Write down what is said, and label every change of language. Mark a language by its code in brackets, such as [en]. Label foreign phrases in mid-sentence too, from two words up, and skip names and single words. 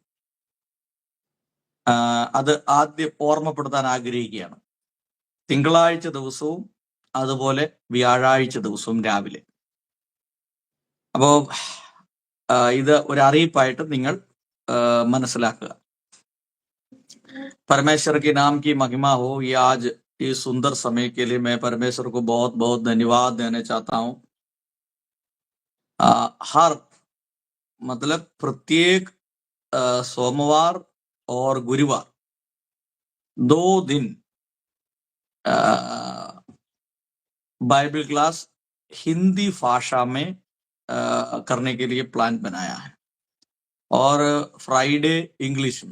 [ml] അത് ആദ്യം ഓർമ്മപ്പെടുത്താൻ ആഗ്രഹിക്കുകയാണ്. തിങ്കളാഴ്ച ദിവസവും അതുപോലെ വ്യാഴാഴ്ച ദിവസവും രാവിലെ. അപ്പോൾ ഇത് ഒരു അറിയിപ്പായിട്ട് നിങ്ങൾ മനസ്സിലാക്കുക. [hi] परमेश्वर के नाम की महिमा हो। ये आज इस सुंदर समय के लिए मैं परमेश्वर को बहुत बहुत धन्यवाद देना चाहता हूँ। हर मतलब प्रत्येक सोमवार और गुरुवार 2 दिन [en] Bible class [hi] हिंदी भाषा में करने के लिए प्लान बनाया है और फ्राइडे इंग्लिश में।